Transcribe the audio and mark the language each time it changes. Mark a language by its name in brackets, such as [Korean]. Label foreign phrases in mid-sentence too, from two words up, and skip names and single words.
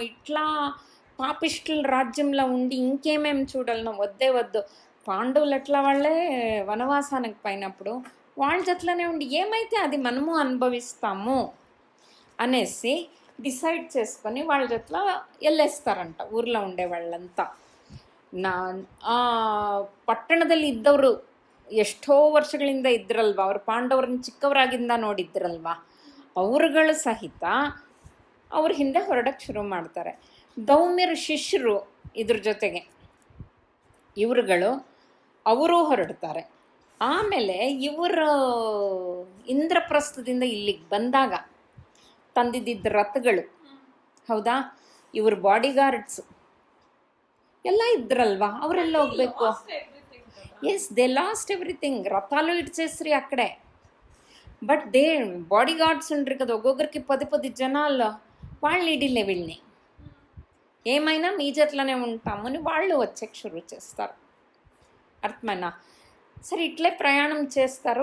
[Telugu] ఇట్లా పాపిష్టుల రాజ్యంలో ఉండి ఇంకేమేమి చూడాలను, వద్దు. పాండవులు ఎట్లా వాళ్ళే వనవాసానికి పోయినప్పుడు వాళ్ళ జట్లోనే ఉండి ఏమైతే అది మనము అనుభవిస్తాము అనేసి డిసైడ్ చేసుకొని వాళ్ళ జట్లో వెళ్ళేస్తారంట ఊర్లో ఉండే వాళ్ళంతా. [Kannada] ಪಟ್ಟಣದಲ್ಲಿ ಇದ್ದವರು ಎಷ್ಟೋ ವರ್ಷಗಳಿಂದ ಇದ್ರಲ್ವ, ಅವರು ಪಾಂಡವರನ್ನು ಚಿಕ್ಕವರಾಗಿಂದ ನೋಡಿದ್ರಲ್ವ, ಅವರುಗಳು ಸಹಿತ ಅವ್ರ ಹಿಂದೆ ಹೊರಡಕ್ಕೆ ಶುರು ಮಾಡ್ತಾರೆ. ದೌಮ್ಯರ ಶಿಷ್ಯರು ಇದ್ರ ಜೊತೆಗೆ ಇವರುಗಳು ಅವರು ಹೊರಡ್ತಾರೆ. ಆಮೇಲೆ ಇವರು ಇಂದ್ರಪ್ರಸ್ಥದಿಂದ ಇಲ್ಲಿಗೆ ಬಂದಾಗ ತಂದಿದ್ದ ರಥಗಳು, ಹೌದಾ, ಇವ್ರ ಬಾಡಿಗಾರ್ಡ್ಸ್ ಎಲ್ಲ ಇದ್ರಲ್ವಾ, ಅವರೆಲ್ಲ ಹೋಗ್ಬೇಕು. [English] yes, they lost everything. [Telugu] రథాలు ఇడ్చేస్రీ అక్కడే. [English] but the body guards [Telugu] ఉండ్రి కదా, ఒక్కొక్కరికి 10 జనాలు. వాళ్ళు ఇడిలే వీళ్ళని, ఏమైనా మీ జట్లోనే ఉంటామని వాళ్ళు వచ్చేకి షురు చేస్తారు. అర్థమైనా. సరే, ఇట్లే ప్రయాణం చేస్తారు.